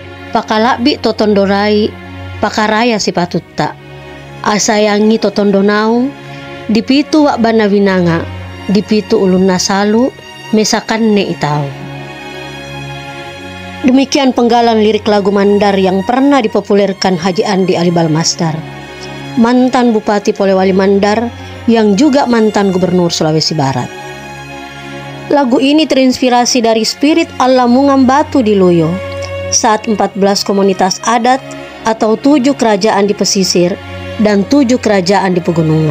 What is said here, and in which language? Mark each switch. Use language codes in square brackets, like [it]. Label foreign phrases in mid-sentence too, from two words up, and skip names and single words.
[mdr] Pakalakbi totondorai, pakaraya sipatutta. Asayangi totondonau, dipitu wak bana winanga, dipitu ulun nasalu, mesakan ne itau. [id] Demikian penggalan lirik lagu Mandar yang pernah dipopulerkan Haji Andi Alibal Masdar, mantan Bupati Polewali Mandar yang juga mantan Gubernur Sulawesi Barat. Lagu ini terinspirasi dari spirit Allah Mungam Batu di Luyo saat 14 komunitas adat atau 7 kerajaan di pesisir dan 7 kerajaan di pegunungan.